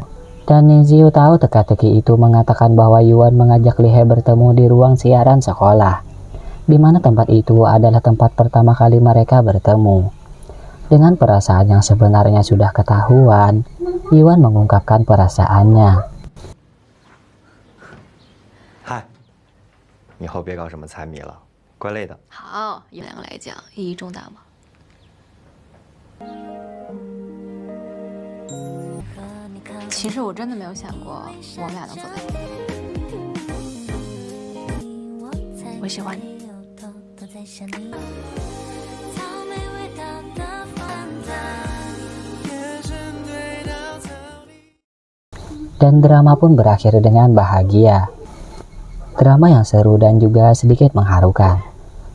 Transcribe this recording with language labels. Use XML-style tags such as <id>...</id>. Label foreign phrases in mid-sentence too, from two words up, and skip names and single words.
<id>Dan Ning Ziyu tahu teka-teki itu mengatakan bahwa Yuan mengajak Li He bertemu di ruang siaran sekolah, di mana tempat itu adalah tempat pertama kali mereka bertemu. Dengan perasaan yang sebenarnya sudah ketahuan, Yuan mengungkapkan perasaannya.</id> <zh>嗨，以后别搞什么猜谜了，怪累的。好，以两个来讲意义重大吗？其实我真的没有想过我们俩能走在一起。我喜欢你。</zh> <id>Dan drama pun berakhir dengan bahagia. Drama yang seru dan juga sedikit mengharukan.</id>